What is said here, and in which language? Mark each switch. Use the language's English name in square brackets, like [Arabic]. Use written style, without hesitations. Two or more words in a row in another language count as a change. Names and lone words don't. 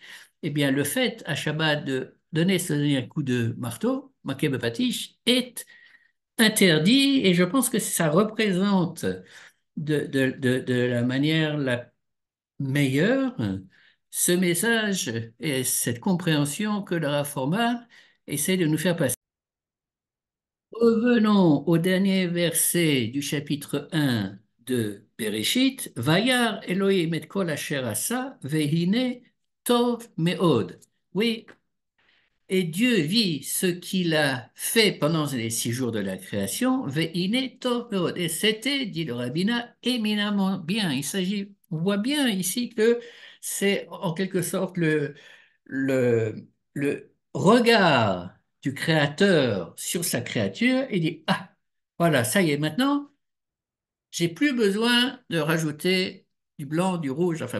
[French] Eh bien, le fait à Shabbat de donner ce dernier coup de marteau, [Hebrew] מכה בפטיש, [French] est interdit et je pense que ça représente de la manière la meilleure ce message et cette compréhension que le Rav Forman essaie de nous faire passer. Revenons au dernier verset du chapitre 1 de Bereshit. [Hebrew] וירא אלוהים את כל אשר עשה, והנה טוב מאוד. [French] Oui, et Dieu vit ce qu'il a fait pendant les 6 jours de la création, [Hebrew] והנה טוב מאוד. [French] Et c'était, dit le rabbinat, éminemment bien. On voit bien ici que c'est en quelque sorte le regard du créateur sur sa créature et dit, ah, voilà, ça y est, maintenant, j'ai plus besoin de rajouter du blanc, du rouge, enfin